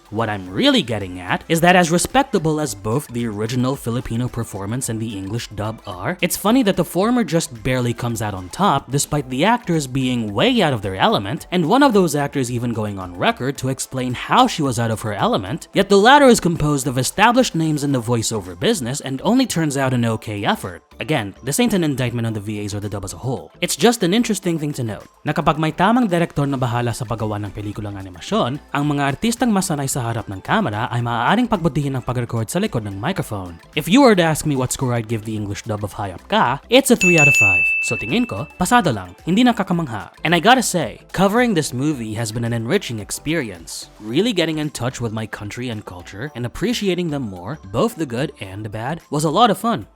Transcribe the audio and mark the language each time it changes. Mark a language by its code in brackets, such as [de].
[en] What I'm really getting at is that as respectable as both the original Filipino performance and the English dub are, it's funny that the former just barely comes out on top despite the actors being way out of their element, and one of those actors even going on record to explain how she was out of her element, yet the latter is composed of established names in the voiceover business and only turns out an okay effort. Again, this ain't an indictment on the VAs or the dub as a whole. It's just an interesting thing to note [tl] na kapag may tamang direktor na bahala sa paggawa ng pelikulang animasyon, ang mga artistang masanay sa harap ng kamera ay maaaring pagbutihin ng pag-record sa likod ng microphone. [en] If you were to ask me what score I'd give the English dub of Hayop Ka, it's a 3 out of 5. So [tl] tingin ko, pasado lang, hindi nakakamangha. [en] And I gotta say, covering this movie has been an enriching experience. Really getting in touch with my country and culture and appreciating them more, both the good and the bad, was a lot of fun.